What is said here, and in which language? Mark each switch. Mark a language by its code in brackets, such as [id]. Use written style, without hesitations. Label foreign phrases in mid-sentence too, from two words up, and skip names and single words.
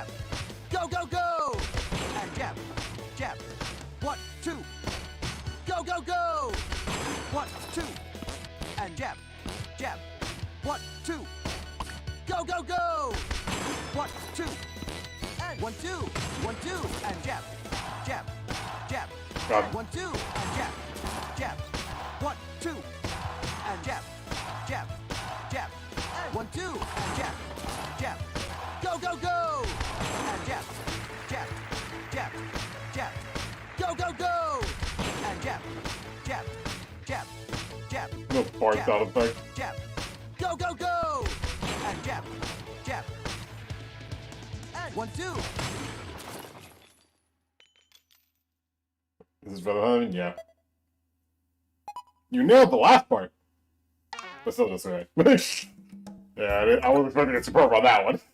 [en] Go, go, go! And jab. Jab. 1, 2. Go, go, go! 1, 2. And jab. Jab. 1, 2. Go, go, go! 1, 2. And 1, 2. 1, 2. And jab. Jab. Jab. Got it. 1, 2. And jab. Jab. 1, 2. And jab. Jab. Jab. 1, 2. And jab. Jab. Go, go, go! And jab. Jab. Jab. Jab. Go, go, go! And jab. Jab. Jab. Jab. No fart Jab. sound effect. Jab. Go, go, go! And jab. Jab. And 1, 2. This is better than yeah. You nailed the last part. But still just right. Yeah, I wasn't expecting a superb on that one.